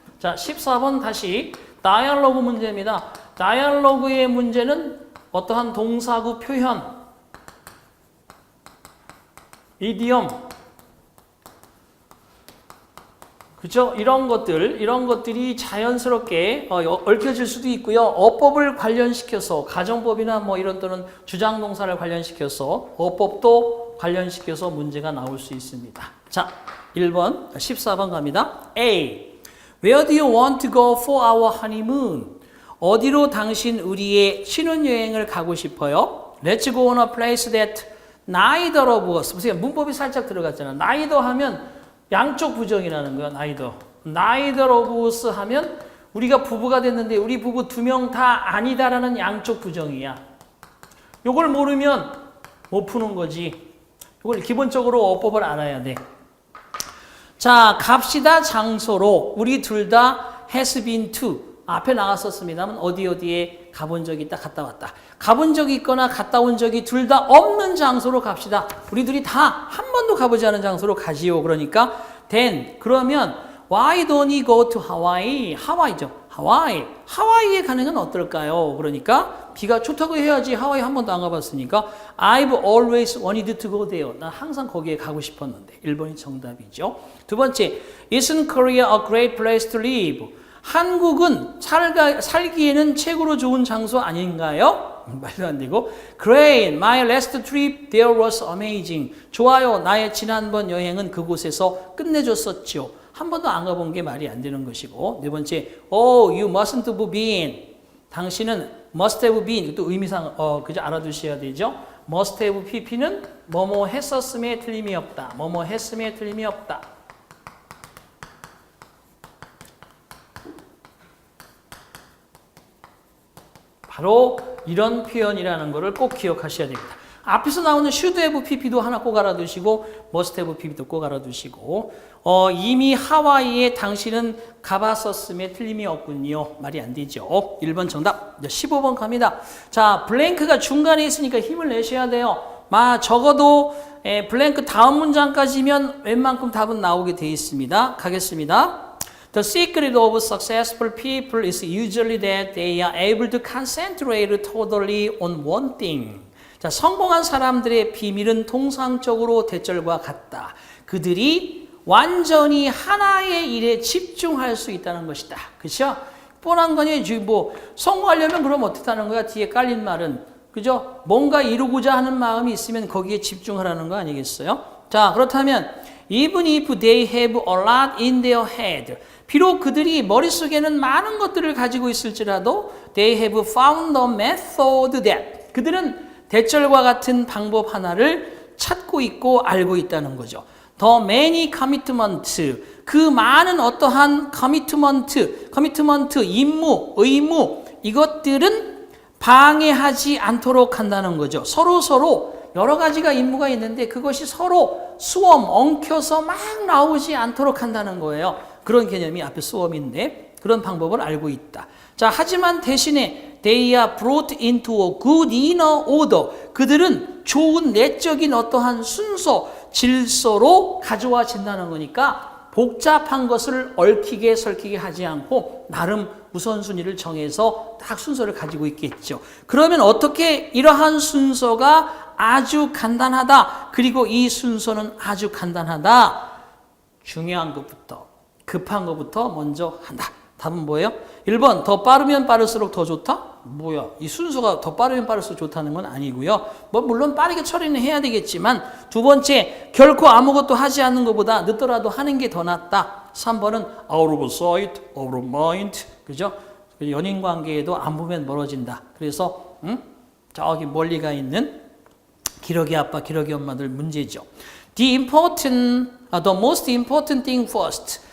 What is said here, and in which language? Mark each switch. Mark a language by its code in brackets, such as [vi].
[ko] 자, 14번 다시 다이얼로그 문제입니다. 다이얼로그의 문제는 어떠한 동사구 표현, 이디엄, 그죠? 이런 것들이 자연스럽게 얽혀질 수도 있고요. 어법을 관련시켜서 가정법이나 뭐 이런 또는 주장동사를 관련시켜서 어법도 관련시켜서 문제가 나올 수 있습니다. 자, 1번, 14번 갑니다. A. [en] Where do you want to go for our honeymoon? [ko] 어디로 당신 우리의 신혼여행을 가고 싶어요? [en] Let's go on a place that neither of us. [ko] 보세요. 문법이 살짝 들어갔잖아. neither 하면 양쪽 부정이라는 거야. [en] neither of us [ko] 하면 우리가 부부가 됐는데 우리 부부 2명 다 아니다라는 양쪽 부정이야. 요걸 모르면 못 푸는 거지. 요걸 기본적으로 어법을 알아야 돼. 자, 갑시다 장소로 우리 둘 다 [en] has been to. [ko] 앞에 나갔었습니다만 어디에 가본 적이 있다, 갔다 왔다. 가본 적이 있거나 갔다 온 적이 둘 다 없는 장소로 갑시다. 우리 둘이 다 한 번도 가보지 않은 장소로 가지요. [en] 그러니까 then, 그러면 why don't we go to Hawaii? [ko] 하와이죠. 하와이에 가는 건 어떨까요? 그러니까 B가 좋다고 해야지. 하와이 한 번도 안 가봤으니까 [en] I've always wanted to go there. [ko] 난 항상 거기에 가고 싶었는데. 1번이 정답이죠. 두 번째, [en] Isn't Korea a great place to live? [ko] 한국은 살기에는 최고로 좋은 장소 아닌가요? 말도 안 되고. [en] Great, my last trip there was amazing. [ko] 좋아요, 나의 지난번 여행은 그곳에서 끝내줬었죠. 한 번도 안 가본 게 말이 안 되는 것이고. 네 번째, [en] Oh, you mustn't have been. [ko] 당신은 [en] must have been. [ko] 또 의미상 그저 알아두셔야 되죠. must have pp는 뭐뭐 했었음에 틀림이 없다. 뭐뭐 했음에 틀림이 없다. 바로 이런 표현이라는 것을 꼭 기억하셔야 됩니다. 앞에서 나오는 should have pp도 하나 꼭 알아두시고 must have pp도 꼭 알아두시고 이미 하와이에 당신은 가봤었음에 틀림이 없군요. 말이 안 되죠. 1번 정답. 15번 갑니다. 자, 블랭크가 중간에 있으니까 힘을 내셔야 돼요. 적어도 블랭크 다음 문장까지면 웬만큼 답은 나오게 돼 있습니다. 가겠습니다. [en] The secret of successful people is usually that they are able to concentrate totally on one thing. [ko] 자, 성공한 사람들의 비밀은 통상적으로 대절과 같다. 그들이 완전히 하나의 일에 집중할 수 있다는 것이다. 그렇죠? 뻔한 거니 뭐 성공하려면 그럼 어떻게 하는 거야? 뒤에 깔린 말은 그죠? 뭔가 이루고자 하는 마음이 있으면 거기에 집중하라는 거 아니겠어요? 자, 그렇다면 [en] even if they have a lot in their head, [ko] 비록 그들이 머릿속에는 많은 것들을 가지고 있을지라도 [en] they have found a method that, [ko] 그들은 대절과 같은 방법 하나를 찾고 있고 알고 있다는 거죠. [en] The many commitments, [ko] 그 많은 어떠한 commitment, 임무, 의무, 이것들은 방해하지 않도록 한다는 거죠. 서로 여러 가지가 임무가 있는데 그것이 서로 엉켜서 막 나오지 않도록 한다는 거예요. 그런 개념이 앞에 수엄인데 그런 방법을 알고 있다. 자, 하지만 대신에 [en] they are brought into a good inner order. [ko] 그들은 좋은 내적인 어떠한 순서, 질서로 가져와진다는 거니까 복잡한 것을 얽히게 설키게 하지 않고 나름 우선순위를 정해서 딱 순서를 가지고 있겠죠. 그러면 어떻게 이러한 순서가 아주 간단하다. 그리고 이 순서는 아주 간단하다. 중요한 것부터 급한 것부터 먼저 한다. 답은 뭐예요? 1번 더 빠르면 빠를수록 더 좋다? 뭐야? 이 순서가 더 빠르면 빠를수록 좋다는 건 아니고요. 물론 빠르게 처리는 해야 되겠지만 두 번째 결코 아무것도 하지 않는 것보다 늦더라도 하는 게 더 낫다. 3번은 [en] out of sight, out of mind. [ko] 그죠? 연인 관계에도 안 보면 멀어진다. 그래서 저기 멀리 가 있는 기러기 아빠, 기러기 엄마들 문제죠. [en] The most important thing first.